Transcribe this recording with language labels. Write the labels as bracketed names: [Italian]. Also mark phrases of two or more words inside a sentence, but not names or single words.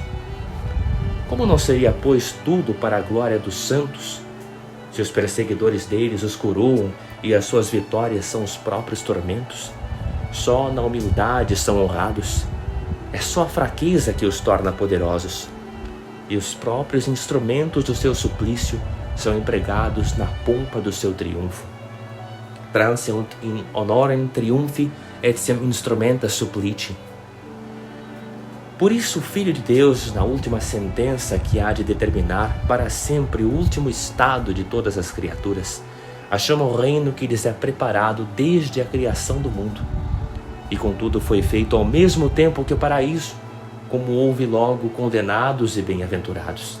[Portuguese] Como não seria, pois, tudo para a glória dos santos, se os perseguidores deles os coroam e as suas vitórias são os próprios tormentos? Só na humildade são honrados. É só a fraqueza que os torna poderosos. E os próprios instrumentos do seu suplício são empregados na pompa do seu triunfo. [Latin] Transeunt in honorem triumphi etiam instrumenta supplici. [Portuguese] Por isso o Filho de Deus, na última sentença que há de determinar para sempre o último estado de todas as criaturas, achama o reino que lhes é preparado desde a criação do mundo. E contudo foi feito ao mesmo tempo que o paraíso, como houve logo condenados e bem-aventurados.